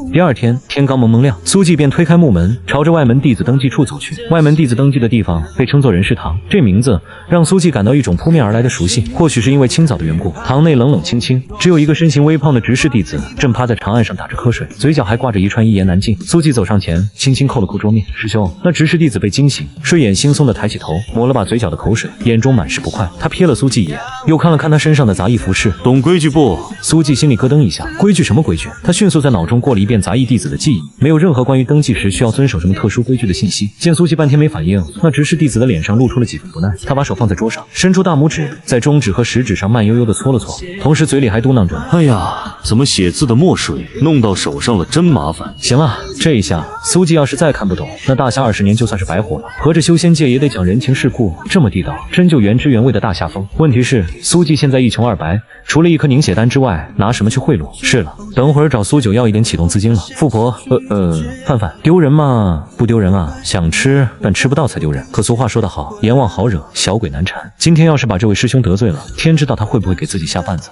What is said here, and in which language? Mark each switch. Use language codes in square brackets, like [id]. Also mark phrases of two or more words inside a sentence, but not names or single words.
[zh] 第二天，天刚蒙蒙亮，蘇季便推開木門，朝着外門弟子登記處走去。外門弟子登記的地方被稱作人事堂，這名字讓蘇季感到一種撲面而來的熟悉。或許是因為清早的緣故，堂內冷冷清清，只有一個身形微胖的執事弟子正趴在長案上打着瞌睡，嘴角還掛着一串一言難盡。蘇季走上前，輕輕扣了扣桌面：“師兄。” 那執事弟子被驚醒，睡眼惺忪地抬起頭，抹了把嘴角的口水，眼中滿是不快。他瞥了蘇季一眼，又看了看他身上的雜役服飾。懂規矩不？蘇季心裡咯噔一下，規矩什麼規矩？他迅速在腦中過了一遍雜役弟子的記憶，沒有任何關於登記時需要遵守什麼特殊規矩的信息。見蘇季半天沒反應，那執事弟子的臉上露出了幾分不耐。他把手放在桌上，伸出大拇指，在中指和食指上慢悠悠地搓了搓，同時嘴裡還嘟囔着：“ 哎呀，怎麼寫字的墨水弄到手上了，真麻煩。” 行了，這一下蘇季要是再看不懂，那大夏20年就算是白活了。合着修仙界也得講人情世故，這麼地道，真就原汁原味的大夏風。問題是蘇季現在一窮二白，除了一顆凝血丹之外，拿什麼去賄賂？是了，等會兒找蘇九要一點啟動資金了。富婆，范丟人嗎？不丟人啊，想吃但吃不到才丟人。可俗話說得好，閻王好惹，小鬼難纏。今天要是把這位師兄得罪了，天知道他會不會給自己下絆子。